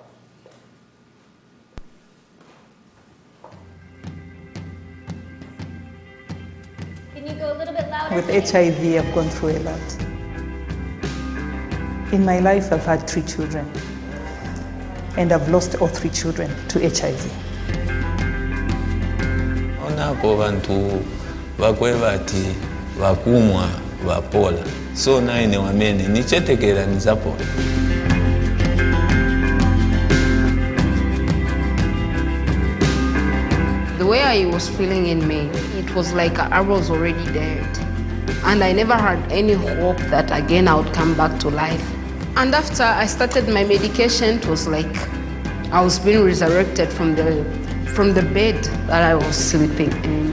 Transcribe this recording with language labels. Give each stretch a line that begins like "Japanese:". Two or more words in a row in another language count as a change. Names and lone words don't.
English: Can you go a little bit louder? With HIV, I've gone through a lot. In my life, I've had 3 children. And I've lost all 3 children to HIV.
Nyanja: Onapo bantu bakwe bati bakumwa bapola so naine wamene nichetekera nizapola.
English: The way I was feeling in me, it was like I was already dead. And I never had any hope that again I would come back to life. And after I started my medication, it was like I was being resurrected from the bed that I was sleeping in.